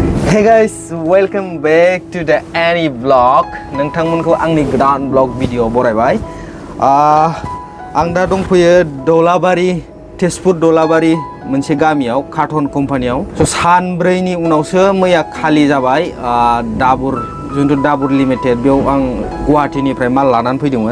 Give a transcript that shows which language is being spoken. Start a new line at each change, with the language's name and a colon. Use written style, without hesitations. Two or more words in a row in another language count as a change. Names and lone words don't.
English: Hey guys, welcome back to the Any Vlog.
Bodo: नोंथांमोनखौ आंनि गोदान
English: blog video
Bodo: बरायबाय। आं दा दंफैयो दौलाबारि तेजपुर दौलाबारि मोनसे गामियाव
English: carton companyआव।
Bodo: सानब्रैनि उनावसो मैया खालि जाबाय। दाबुर जोंथ' दाबुर लिमिटेड बेयाव आं गुवाहाटीनिफ्राय माल लानानै फैदोंमोन।